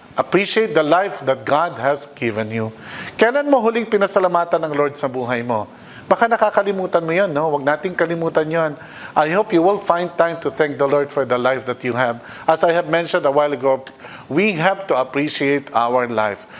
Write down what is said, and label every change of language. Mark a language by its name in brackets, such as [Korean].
[English] Appreciate the life that God has given you. [Filipino] Kailan mo huling pinasalamatan ng Lord sa buhay mo? Baka nakakalimutan mo yan, no? Huwag nating kalimutan yon. [English] I hope you will find time to thank the Lord for the life that you have. As I have mentioned a while ago, we have to appreciate our life.